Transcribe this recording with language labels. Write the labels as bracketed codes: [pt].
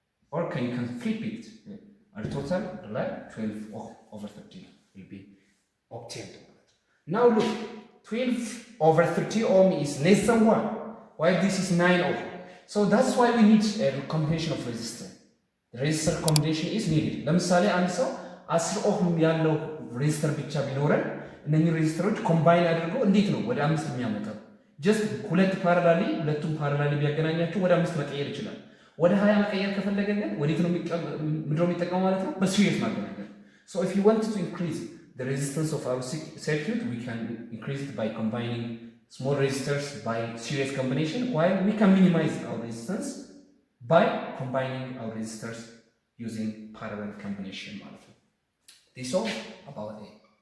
[en] Or can you flip it? R total like 12 ohm over 30 will be obtained. Now look, 12 over 30 ohm is less than 1, while this is 9 ohm. So that's why we need a combination of resistors. The resistor combination is needed. [am] ለምሳሌ አንድ ሰው 10 ኦህም ያለው ሬዚስተር ብቻ ቢኖረን እነኚህ ሬዚስተሮች ኮምባይን አድርገው እንዴት ነው ወደ 5 የሚያመጣው? ጀስት ሁለቱም ፓራላሊ ቢያገናኛቸው ወደ 5 መቀየር ይችላል። ወደ 20 መቀየር ከፈለገ ግን ወዴት ነው የሚጠቀመው ማለት ነው? በሲሪየስ ማገናኘት። [en] So if you want to increase the resistance of our circuit, we can increase it by combining small resistors by series combination, while we can minimize our resistance by combining our resistors using parallel combination. This is all about it.